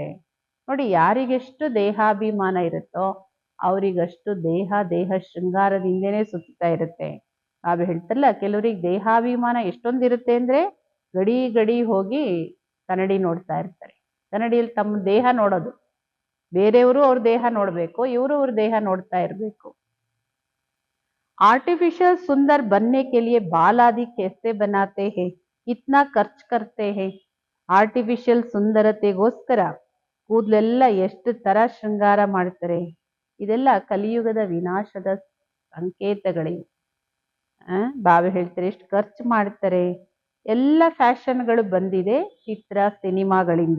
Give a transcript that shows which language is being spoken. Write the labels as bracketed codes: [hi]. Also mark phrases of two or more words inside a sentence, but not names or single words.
[kn] ನೋಡಿ, ಯಾರಿಗೆಷ್ಟು ದೇಹಾಭಿಮಾನ ಇರುತ್ತೋ ಅವರಿಗಷ್ಟು ದೇಹ ಶೃಂಗಾರದಿಂದನೇ ಸುತ್ತುತ್ತಾ ಇರುತ್ತೆ. ನಾವು ಹೇಳ್ತಾರಲ್ಲ, ಕೆಲವರಿಗೆ ದೇಹಾಭಿಮಾನ ಎಷ್ಟೊಂದಿರುತ್ತೆ ಅಂದ್ರೆ ಗಡಿ ಗಡಿ ಹೋಗಿ ಕನ್ನಡಿ ನೋಡ್ತಾ ಇರ್ತಾರೆ. ಕನ್ನಡಿಯಲ್ಲಿ ತಮ್ಮ ದೇಹ ನೋಡೋದು, ಬೇರೆಯವರು ಅವ್ರ ದೇಹ ನೋಡ್ಬೇಕು, ಇವರು ಅವ್ರ ದೇಹ ನೋಡ್ತಾ ಇರ್ಬೇಕು. [hi] आर्टिफिशियल सुंदर बनने के लिए बाल आदि कैसे बनाते हैं, कितना खर्च करते हैं. [kn] ಆರ್ಟಿಫಿಷಿಯಲ್ ಸುಂದರತೆಗೋಸ್ಕರ ಕೂದಲೆಲ್ಲ ಎಷ್ಟು ತರ ಶೃಂಗಾರ ಮಾಡ್ತಾರೆ. ಇದೆಲ್ಲ ಕಲಿಯುಗದ ವಿನಾಶದ ಸಂಕೇತಗಳಿವೆ. ಬಾಬಾ ಹೇಳ್ತಾರೆ ಎಷ್ಟು ಖರ್ಚು ಮಾಡ್ತಾರೆ. ಎಲ್ಲ ಫ್ಯಾಷನ್ಗಳು ಬಂದಿದೆ ಚಿತ್ರ ಸಿನಿಮಾಗಳಿಂದ.